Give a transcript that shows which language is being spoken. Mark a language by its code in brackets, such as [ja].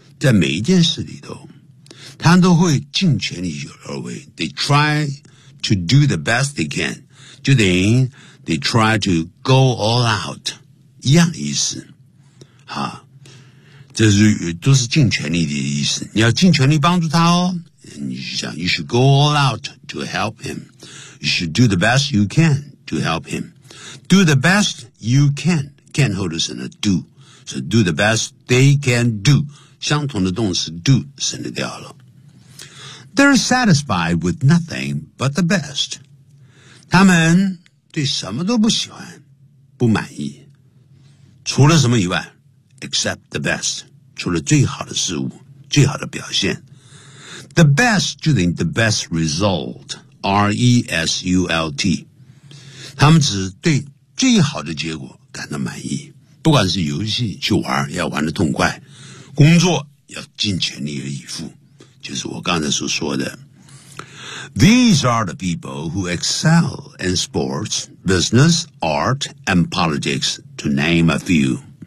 [zh] 在每一件事里头，他都会尽全力而为。 [en] They try to do the best they can， [zh] 就等于 [en] they try to go all out， [zh] 一样的意思。啊，这是都是尽全力的意思。你要尽全力帮助他哦。 [en] You should go all out to help him. You should do the best you can to help him. Do the best you can. Can [zh] 后头省了 [en] do， [zh] 是 [en] do the best they can do。 [zh] 相同的动词 do 省掉了。 [en] They're satisfied with nothing but the best. [zh] 他们对什么都不喜欢，不满意，除了什么以外 ， [en] except the best， [zh] 除了最好的事物，最好的表现。 The best 就等于 [en] the best result， [zh] R-E-S-U-L-T， 他们只对最好的结果感到满意。不管是游戏去玩，要玩得痛快，工作要尽全力以赴，就是我刚才所说的。 [en] These are the people who excel in sports, business, art, and politics, to name a few.